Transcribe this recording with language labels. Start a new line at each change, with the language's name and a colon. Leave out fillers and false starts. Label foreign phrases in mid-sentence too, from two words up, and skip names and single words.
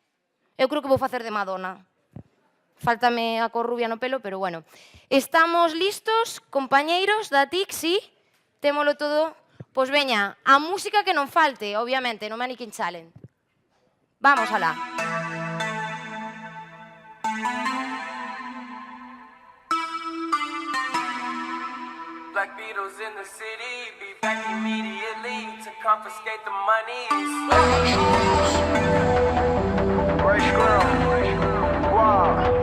Galician: Eu creo que vou facer de Madonna. Fáltame a cor rubia no pelo, pero bueno. Estamos listos, compañeiros da TIC, sí? Témolo todo? Pois veña, a música que non falte, obviamente, no Mannequin Challenge. Vamos alá.
English: Black Beatles in the city, be back immediately to confiscate the money. Fresh girl, wow.